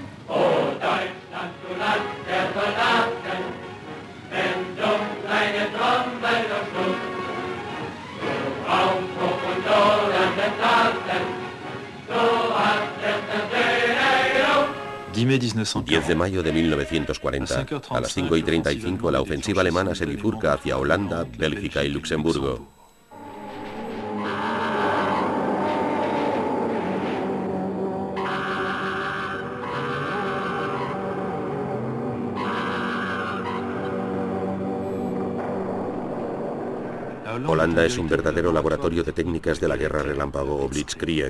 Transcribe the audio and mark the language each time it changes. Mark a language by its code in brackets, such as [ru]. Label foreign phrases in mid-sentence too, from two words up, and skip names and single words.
[de] O Deutschland, du Land der Soldaten, wenn dumpf deine Trommel durchschlug, du Aufbruch und lodernden Taten, du hast es der Söhne genug. [es] 10 de mayo de 1940, a las 5:35, la ofensiva alemana se bifurca hacia Holanda, Bélgica y Luxemburgo. Holanda es un verdadero laboratorio de técnicas de la guerra relámpago o Blitzkrieg.